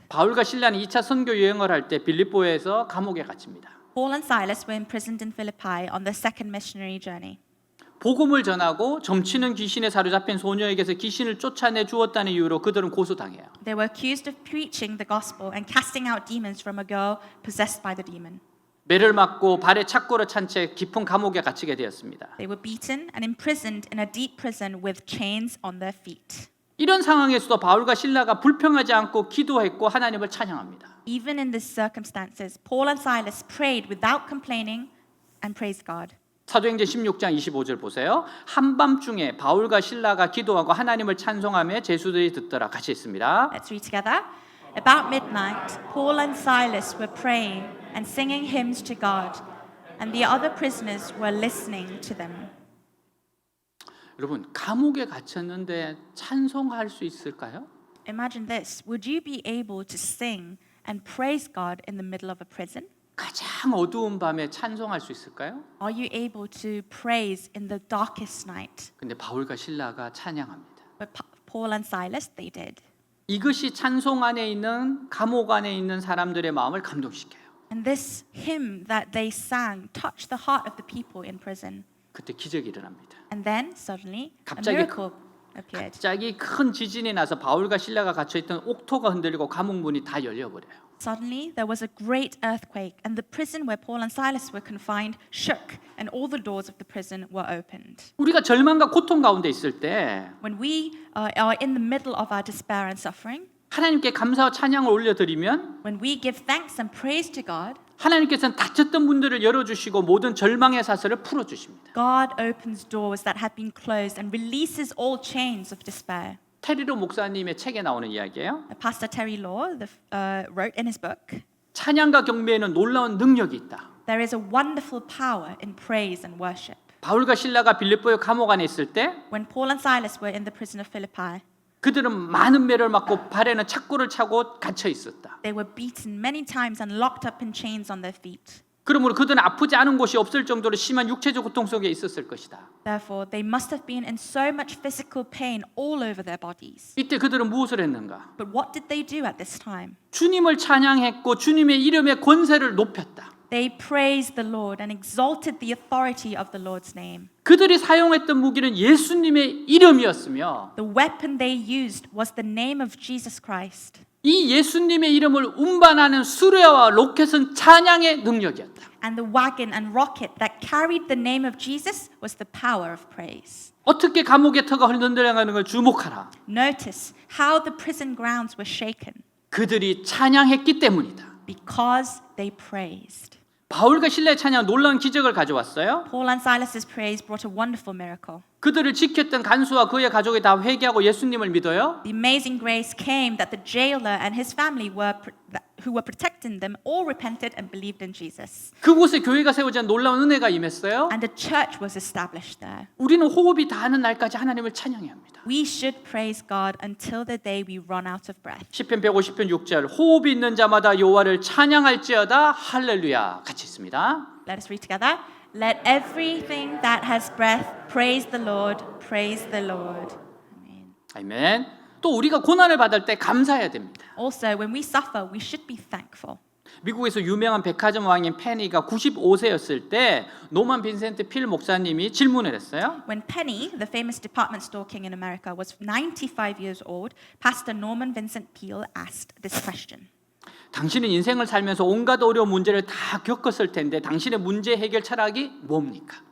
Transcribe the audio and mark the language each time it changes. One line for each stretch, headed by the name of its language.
Korean: 바울과 실라는 2차 선교 여행을 할 때 빌립보에서 감옥에 갇힙니다.
English: Paul and Silas were imprisoned in Philippi on their second missionary journey.
Korean: 복음을 전하고 점치는 귀신에 사로잡힌 소녀에게서 귀신을 쫓아내 주었다는 이유로 그들은 고소당해요.
English: They were accused of preaching the gospel and casting out demons from a girl possessed by the demon.
Korean: 매를 맞고 발에 착고를 찬 채 깊은 감옥에 갇히게 되었습니다.
English: They were beaten and imprisoned in a deep prison with chains on their feet.
Korean: 이런 상황에서도 바울과 실라가 불평하지 않고 기도했고 하나님을 찬양합니다.
English: Even in these circumstances, Paul and Silas prayed without complaining and praised God.
Korean: 사도행전 16장 25절 보세요. 한밤중에 바울과 실라가 기도하고 하나님을 찬송하며 제수들이 듣더라. 같이 있습니다.
English: Let's read together. About midnight, Paul and Silas were praying and singing hymns to God, and the other prisoners were listening to them.
Korean: 여러분, 감옥에 갇혔는데 찬송할 수 있을까요?
English: Imagine this. Would you be able to sing and praise God in the middle of a prison?
Korean: 가장 어두운 밤에 찬송할 수 있을까요?
English: Are you able to praise in the darkest night?
Korean: 근데 바울과 실라가 찬양합니다.
English: But Paul and Silas, they did.
Korean: 이것이 찬송 안에 있는 감옥 안에 있는 사람들의 마음을 감동시켜요.
English: And this hymn that they sang touched the heart of the people in prison.
Korean: 그때 기적이 일어납니다.
English: And then suddenly a
Korean: 갑자기
English: miracle appeared.
Korean: 갑자기 큰 지진이 나서 바울과 실라가 갇혀 있던 옥토가 흔들리고 감옥 문이 다 열려버려요.
English: Suddenly there was a great earthquake, and the prison where Paul and Silas were confined shook, and all the doors of the prison were opened.
Korean: 우리가 절망과 고통 가운데 있을 때
English: When we are in the middle of our despair and suffering,
Korean: 하나님께 감사와 찬양을 올려드리면
English: when we give thanks and praise to God,
Korean: 하나님께서는 닫혔던 문들을 열어주시고 모든 절망의 사슬을 풀어주십니다.
English: God opens doors that have been closed and releases all chains of despair.
Korean: 테리로 목사님의 책에 나오는 이야기예요.
English: Pastor Terry Law wrote in his book,
Korean: 찬양과 경배에는 놀라운 능력이 있다.
English: there is a wonderful power in praise and worship.
Korean: 바울과 실라가 빌립보의 감옥 안에 있을 때
English: When Paul and Silas were in the prison of Philippi,
Korean: 그들은 많은 매를 맞고 발에는 착고를 차고 갇혀 있었다.
English: they were beaten many times and locked up in chains on their feet.
Korean: 그러므로 그들은 아프지 않은 곳이 없을 정도로 심한 육체적 고통 속에 있었을 것이다.
English: Therefore, they must have been in so much physical pain all over their bodies.
Korean: 이때 그들은 무엇을 했는가?
English: But what did they do at this time?
Korean: 주님을 찬양했고 주님의 이름의 권세를 높였다.
English: They praised the Lord and exalted the authority of the Lord's name.
Korean: 그들이 사용했던 무기는 예수님의 이름이었으며
English: The weapon they used was the name of Jesus Christ.
Korean: 이 예수님의 이름을 운반하는 수레와 로켓은 찬양의 능력이었다.
English: And the wagon and rocket that carried the name of Jesus was the power of praise.
Korean: 어떻게 감옥의 터가 흔들려가는 걸 주목하라.
English: Notice how the prison grounds were shaken
Korean: 그들이 찬양했기 때문이다.
English: because they praised.
Korean: 바울과 실라의 찬양은 놀라운 기적을 가져왔어요.
English: Paul and Silas's praise brought a wonderful miracle.
Korean: 그들을 지켰던 간수와 그의 가족이 다 회개하고 예수님을 믿어요.
English: The amazing grace came that the jailer and his family who were protecting them all repented and believed in Jesus.
Korean: 그곳에 교회가 세워진 놀라운 은혜가 임했어요.
English: And a church was established there.
Korean: 우리는 호흡이 닿는 날까지 하나님을 찬양해야 합니다.
English: We should praise God until the day we run out of breath.
Korean: 시편 150편 6절 호흡이 있는 자마다 여호와를 찬양할지어다 할렐루야. 같이 있습니다.
English: Let us read together. Let everything that has breath praise the Lord. Praise the Lord. Amen.
Korean: 아멘. 또 우리가 고난을 받을 때 감사해야 됩니다.
English: Also, when we suffer, we should be thankful.
Korean: 미국에서 유명한 백화점 왕인 페니가 95세였을 때 노만 빈센트 필 목사님이 질문을 했어요.
English: When Penny, the famous department store king in America, was 95 years old, Pastor Norman Vincent Peale asked this question.
Korean: 당신은 인생을 살면서 온갖 어려운 문제를 다 겪었을 텐데 당신의 문제 해결 철학이 뭡니까?